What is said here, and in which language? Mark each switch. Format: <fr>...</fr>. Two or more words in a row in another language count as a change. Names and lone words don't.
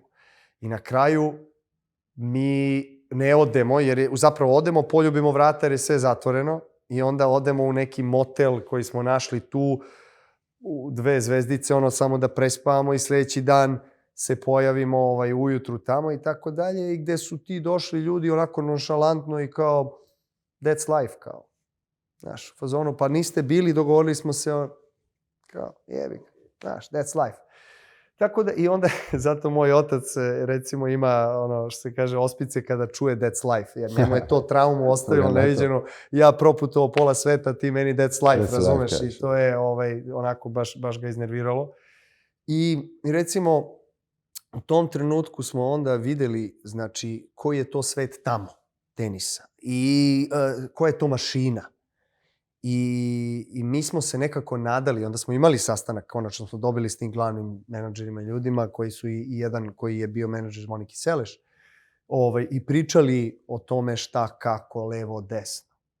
<sr>I na kraju mi ne odemo, jer zapravo odemo, poljubimo vrata jer je sve zatvoreno i onda odemo u neki motel koji smo našli tu, u 2 zvezdice, ono samo da prespavamo i sljedeći dan se pojavimo ujutru tamo i tako dalje. I gde su ti došli ljudi onako nonšalantno i kao</sr> <en>that's life,</en> <sr>kao. Znaš, u fazonu, pa niste bili, dogovorili smo se, kao, jebi, znaš,</sr> <en>that's life.</en> <sr>Tako da, i onda, zato moj otac, recimo, ima, ono, što se kaže, ospice kada čuje</sr> <en>that's life,</en> <sr>jer njemu je to traumu ostavilo neviđeno. Ja proputovao pola sveta, ti meni</sr> <en>that's life,</en> <sr>razumeš? I to je, onako, baš ga iznerviralo. I, recimo, u tom trenutku smo onda videli, znači, koji je to svet tamo, tenisa. I koja je to mašina. I mi smo se nekako nadali, onda smo imali sastanak, konačno smo dobili s tim glavnim menadžerima i ljudima koji su i jedan koji je bio menadžer Moniki Seleš i pričali o tome šta, kako, levo, desno.</sr>